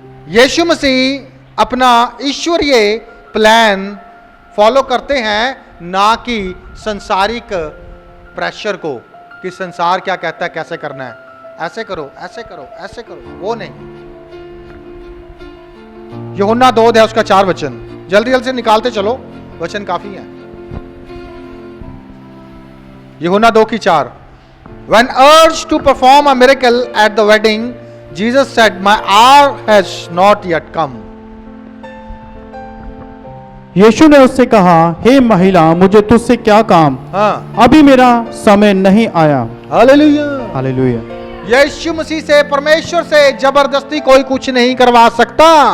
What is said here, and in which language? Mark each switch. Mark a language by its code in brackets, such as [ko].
[hi] यीशु मसीह अपना ईश्वरीय plan follow करते हैं, ना कि संसारिक प्रेशर को, कि संसार क्या कहता है कैसे करना है, ऐसे करो, ऐसे करो, ऐसे करो, वो नहीं। यूहन्ना 2 अध्याय उसका 4 वचन, जल्दी जल्दी से निकालते चलो, वचन काफी है। यूहन्ना 2 की 4। [en] When urged to perform a miracle at the wedding, Jesus said, "My hour has not yet come." [hi] यीशु ने उससे कहा, हे महिला, मुझे तुझसे क्या काम, हाँ, अभी मेरा समय नहीं आया। हालेलुया। हालेलुया। यीशु मसीह से, परमेश्वर से जबरदस्ती कोई कुछ नहीं करवा सकता।